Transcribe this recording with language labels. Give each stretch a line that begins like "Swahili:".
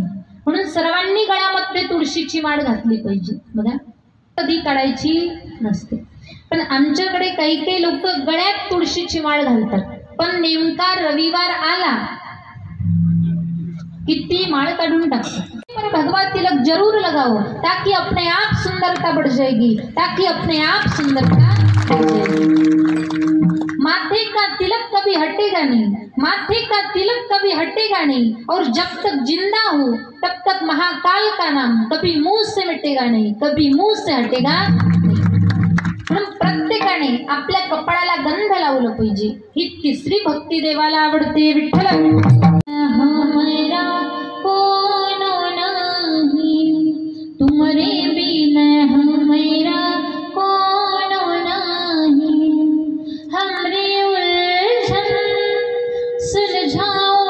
Marathi: म्हणून सर्वांनी गळ्यामध्ये तुळशीची माळ घातली पाहिजे। बघा कधी काढायची नसते पण आमच्याकडे काही काही लोक गळ्यात तुळशीची माळ घालतात पण नेमका रविवार आला किती माळ काढून टाकतात।
Hindi: पर भगवा तिलक जरूर लगाओ ताकि अपने आप सुंदरता बढ़ जाएगी, ताकि अपने आप सुंदरता बढ़ जाएगी। माथे का तिलक कभी हटेगा नहीं, माथे का तिलक कभी हटेगा नहीं और जब तक जिंदा हूँ तब तक महाकाल का नाम कभी मुंह से मिटेगा नहीं, कभी मुंह से हटेगा नहीं।
Marathi: म्हणून प्रत्येकाने आपल्या कपाळाला गंध लावलं पाहिजे। ही तिसरी भक्ती देवाला आवडते।
Hindi: विठ्ठल तुमरे बिन हमेरा कौन नहीं, हमरे उलझन सुलझा